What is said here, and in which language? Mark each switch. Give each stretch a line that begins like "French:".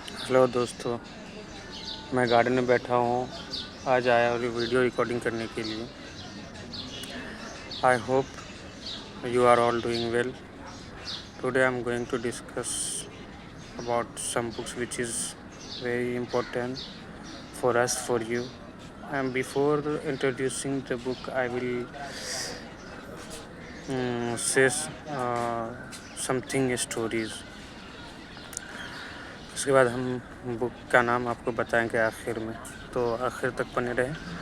Hindi: Hello दोस्तों, मैं garden में बैठा हूँ। आज आया और वीडियो रिकॉर्डिंग करने के लिए।
English: I hope you are all doing well. Today I am going to discuss about some books which is very important for us, for you. And before introducing the book, I will say something stories.
Hindi: उसके बाद हम book का नाम आपको बताएंगे आखिर में, तो आखिर तक बने रहें।